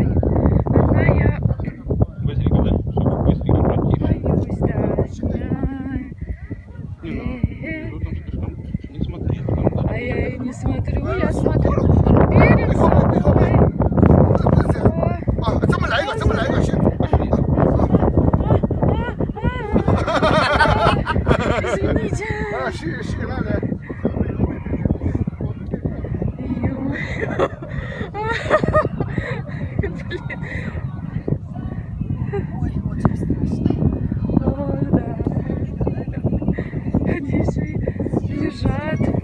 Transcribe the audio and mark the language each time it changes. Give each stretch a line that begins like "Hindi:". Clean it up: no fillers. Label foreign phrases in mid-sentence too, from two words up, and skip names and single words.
Russian: Одна я Быстренько, да? Чтобы быстренько пройти. боюсь, да. Не, ну, там слишком... Не смотри, там... А я и не смотрю, я смотрю перед собой. О,
Chinese: 这么来一个，这么来一个，行。
Russian: извините.
Chinese: 啊，是那个。
Russian: Блин. Ой, очень страшно. О, да. Они же лежат.